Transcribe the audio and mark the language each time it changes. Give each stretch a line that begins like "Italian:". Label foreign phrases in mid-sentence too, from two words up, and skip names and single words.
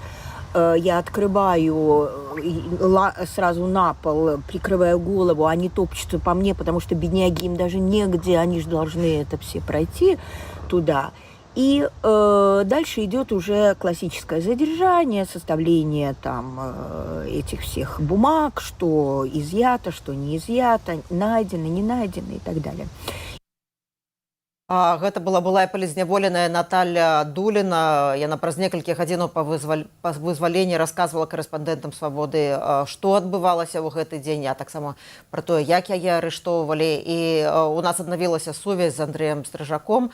Russian: Я открываю сразу на пол, прикрываю голову, они топчутся по мне, потому что бедняги, им даже негде, они же должны это все пройти туда. И дальше идет уже классическое задержание, составление там этих всех бумаг, что изъято, что не изъято, найдено, не найдено и так далее.
Belarusian: Гэта была палізняволеная Наталья Дуліна. Яна праз некалькі гадзінаў па вызваленні расказвала карэспандэнтам «Свабоды», што адбывалася ў гэты дзень, а таксама пра тое, як яе арыштоўвалі. І у нас аднавілася сувязь з Андрэем Стрыжаком.